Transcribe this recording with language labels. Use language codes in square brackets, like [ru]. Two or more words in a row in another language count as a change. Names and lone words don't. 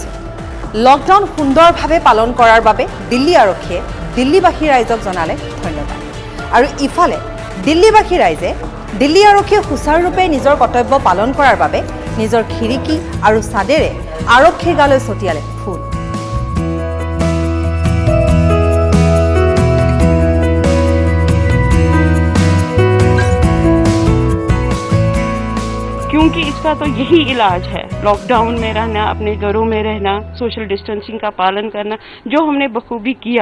[as] লকডাউন সুন্দৰভাৱে পালন কৰাৰ বাবে দিল্লী আৰক্ষীয়ে দিল্লীবাসী ৰাইজক জনালে ধন্যবাদ। আৰু ইফালে দিল্লীবাসী ৰাইজে দিল্লী আৰক্ষীয়ে সুচাৰুৰূপে নিজৰ কৰ্তব্য পালন কৰাৰ বাবে নিজৰ খিৰিকী আৰু চাদেৰে আৰক্ষীৰ গালৈ ছটিয়ালে ফুল। [hi] क्योंकि इसका तो यही इलाज है, लॉकडाउन में रहना, अपने घरों में रहना, [en] social distancing [hi] का पालन करना, जो हमने बखूबी किया।